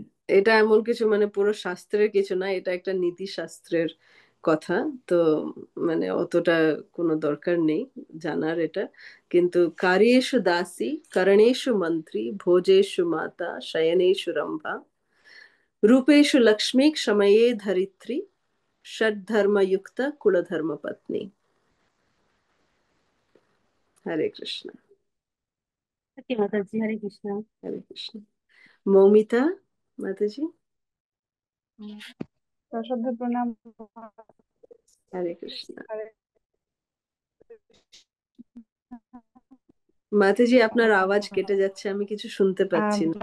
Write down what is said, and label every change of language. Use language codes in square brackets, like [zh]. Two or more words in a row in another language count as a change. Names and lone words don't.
[bn] এটা এমন কিছু মানে পুরো শাস্ত্রের কিছু না, এটা একটা নীতি শাস্ত্রের কথা। তো মানে অতটা কোনো দরকার নেই জানার এটা। [sa] কিন্তু কার্যেষু দাসী, করণেষু মন্ত্রী, ভোজেষু মাতা, শয়নেষু রম্ভা, রূপেষু লক্ষ্মী, ক্ষময়ে ধরিত্রী, ষডধর্ম युक्त कुलधर्म पत्नी। [bn] हरे कृष्ण। ওকে মাতাজি, হরে কৃষ্ণ। हरे कृष्ण। মৌমিতা মাতাজি। উম, সশ্রদ্ধ প্রণাম। হরে কৃষ্ণ। হরে মাতাজি আপনার আওয়াজ কেটে যাচ্ছে, আমি কিছু শুনতে পাচ্ছি না।